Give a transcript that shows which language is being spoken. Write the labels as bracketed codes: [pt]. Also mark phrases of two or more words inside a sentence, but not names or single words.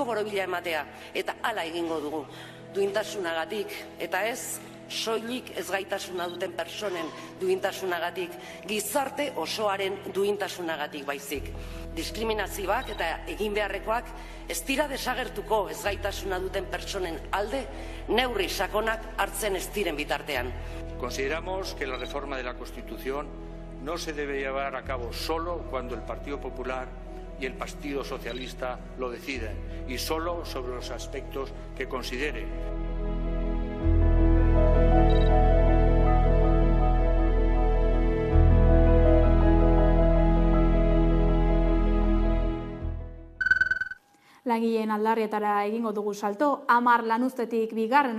[eu] borobila ematea, eta hala egingo dugu, duintasunagatik, eta ez soilik ezgaitasuna duten personen duintasunagatik, gizarte osoaren duintasunagatik baizik. Diskriminazioak eta egin beharrekoak ez dira desagertuko ezgaitasuna duten personen alde neurri sakonak hartzen ez diren bitartean. [es] Consideramos que la reforma de la Constitución no se debe llevar a cabo solo cuando el Partido Popular y el Partido Socialista lo deciden, y solo sobre los aspectos que considere. [eu] Langileen aldarrietara egingo dugu salto, 10 lanuztetik 2.